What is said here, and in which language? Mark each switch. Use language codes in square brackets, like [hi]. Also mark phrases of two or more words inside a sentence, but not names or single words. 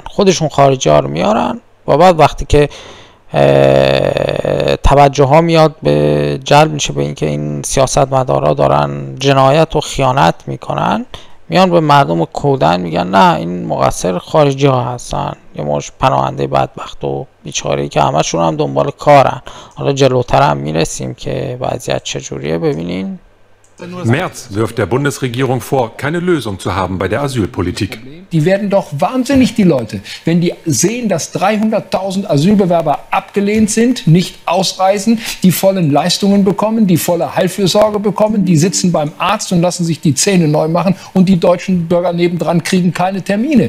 [fa] خودشون خارجی ها رو میارن و بعد وقتی که توجه ها میاد به جلب میشه به اینکه این سیاستمدارا دارن جنایت و خیانت میکنن، میان به مردم کودن میگن نه این مقصر خارجی ها هستن، یه مش پناهنده بدبخت و بیچاره‌ای که همشون هم دنبال کارن. حالا جلوتر هم میرسیم که وضعیت چجوریه. ببینین [de] Merz wirft der Bundesregierung vor, keine Lösung zu haben bei der Asylpolitik. Die werden doch wahnsinnig, die Leute, wenn die sehen, dass 300.000 Asylbewerber abgelehnt sind, nicht ausreisen, die vollen Leistungen bekommen, die volle Heilfürsorge bekommen, die sitzen beim Arzt und lassen sich die Zähne neu machen und die deutschen Bürger nebendran kriegen keine Termine.